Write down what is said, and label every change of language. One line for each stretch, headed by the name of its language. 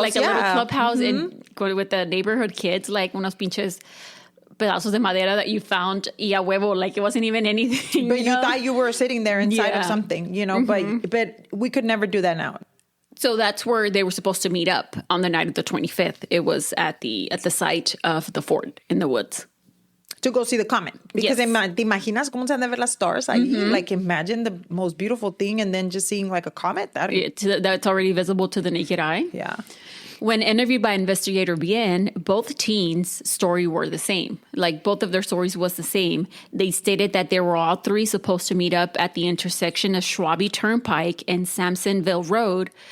English: like a little clubhouse, and go with the neighborhood kids, like
Spanish: unos pinches pedazos de madera
English: that you found
Spanish: y a huevo,
English: like it wasn't even anything. But you thought you were sitting there inside of something, you know, but we could never do that now. So that's where they were supposed to meet up on the night of the 25th. It was at the site of the fort in the woods. To go see the comet.
Spanish: Because te imaginas cómo se han de ver las stars ahí?
English: Like, imagine the most beautiful thing and then just seeing like a comet. That's already visible to the naked eye. Yeah. When interviewed by investigator Bien, both teens' story were the same. Like, both of their stories was the same. They stated that they were all three supposed to meet up at the intersection of Schwabe Turnpike and Sampsonville Road.